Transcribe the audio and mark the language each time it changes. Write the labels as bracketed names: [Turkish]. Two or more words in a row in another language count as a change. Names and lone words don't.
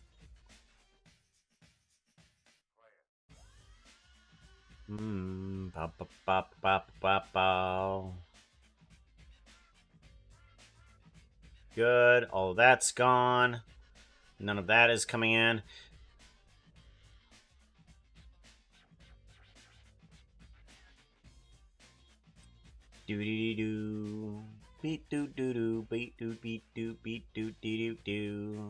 [English] Ba, ba, ba, ba, ba, ba. Good. All of that's gone. None of that is coming in. Do-dee-doo. Beat doo doo doo. Beat doo beat doo beat doo dee doo doo.